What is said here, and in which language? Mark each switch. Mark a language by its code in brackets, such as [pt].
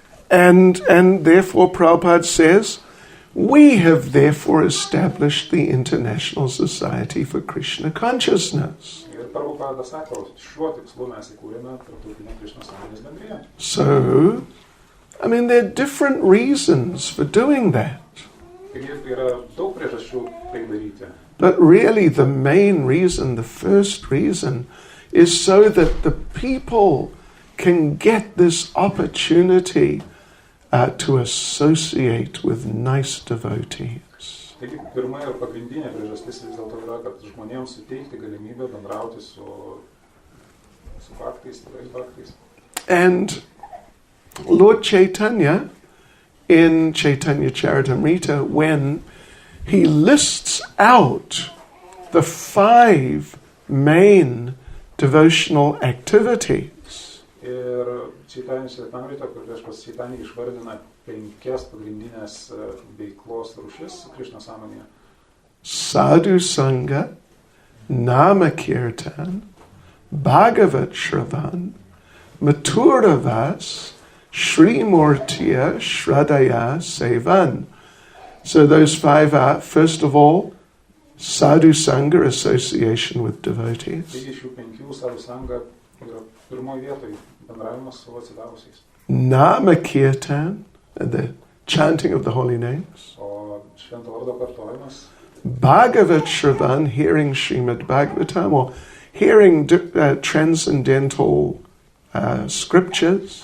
[en] And therefore Prabhupada says, we have therefore established the International Society for Krishna Consciousness. [lt] Ir Prabhupada sako, šiuo tikslu mes įkūrėme Tarptautinę Krishnos sąmonės bendriją. [en] So, I mean, there are different reasons for doing that. [lt] Taigi yra daug priežasčių tai daryti. [en] But really the main reason, the first reason, is so that the people can get this opportunity to associate with nice devotees. [lt] Taigi pirma ir pagrindinė priežastis vis dėlto yra, kad žmonėms suteikti galimybę bendrauti su bhaktais, tikrais bhaktais. [en] And Lord Chaitanya, in Chaitanya Charitamrita, when he lists out the 5 main devotional activities, [lt] ir Čaitanya Charitamrita, kur viešpats Čaitanya išvardina 5 pagrindinės veiklos rūšis Krishna sąmonėje. [sa] Sadhu Sangha, Nama Kirtan, Bhagavat Shravan, Mathura Vas, Shri Murtiya Shradaya Sevan. [en] So those 5 are, first of all, Sadhu Sangha, association with devotees. [lt] Taigi šių 5 Sadhu Sangha yra pirmoje vietoje bendravimas su atsidavusiais. [en] Nama Kirtan, the chanting of the holy names. [lt] O švento vardo kartojimas. [en] Bhagavat Shravan, hearing Srimad Bhagavatam, or hearing transcendental scriptures.